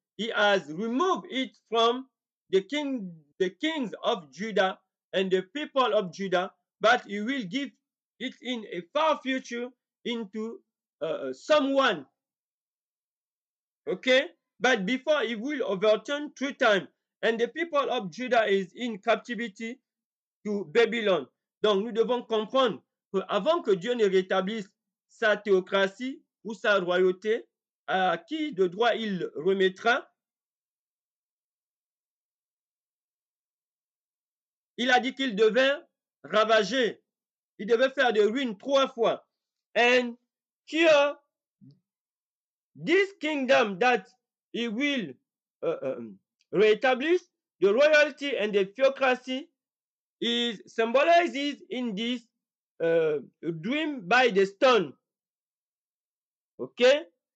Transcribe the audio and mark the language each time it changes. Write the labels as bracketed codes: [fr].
[en] He has removed it from the kings of Judah and the people of Judah, but he will give it in a far future into someone. Okay? But before he will overturn 3 times. And the people of Judah is in captivity to Babylon. [fr] Donc nous devons comprendre qu'avant que Dieu ne rétablisse sa théocratie ou sa royauté, à qui de droit il remettra, il a dit qu'il devait ravager, il devait faire de ruines 3 fois. [en] And here, this kingdom that he will reestablish, the royalty and the theocracy, is symbolized in this dream by the stone. Okay?